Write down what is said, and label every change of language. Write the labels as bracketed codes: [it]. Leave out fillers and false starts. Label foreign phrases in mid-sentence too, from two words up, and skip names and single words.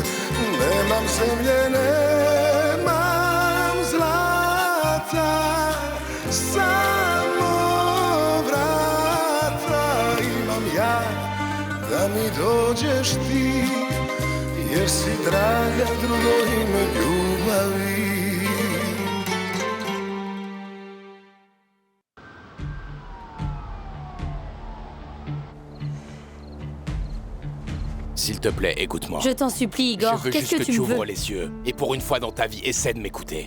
[sr] Nemam zemlje, nemam zlata, samo vrata imam ja, da mi dođeš ti, jer si draga drugo ime ljubavi. [fr] S'il te plaît, écoute-moi. Je t'en supplie, Igor. Je veux Qu'est-ce juste que tu tu veux? ouvres les yeux. Et pour une fois dans ta vie, essaie de m'écouter.